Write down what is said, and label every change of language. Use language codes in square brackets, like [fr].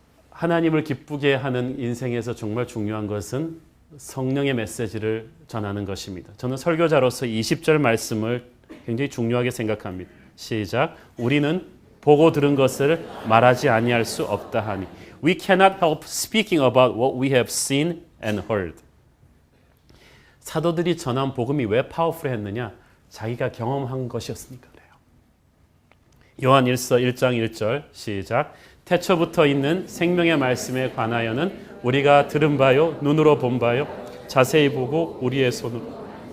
[ko] 하나님을 기쁘게 하는 인생에서 정말 중요한 것은 성령의 메시지를 전하는 것입니다. 저는 설교자로서 20절 말씀을 굉장히 중요하게 생각합니다. 시작. 우리는 보고 들은 것을 말하지 아니할 수 없다 하니. [en] We cannot help speaking about what we have seen and heard. [ko] 사도들이 전한 복음이 왜 파워풀했느냐? 자기가 경험한 것이었으니까 그래요. 요한 1서 1장 1절 시작. 태초부터 있는 생명의 말씀에 관하여는 우리가 들은 바요 눈으로 본 바요 자세히 보고 우리의 손으로.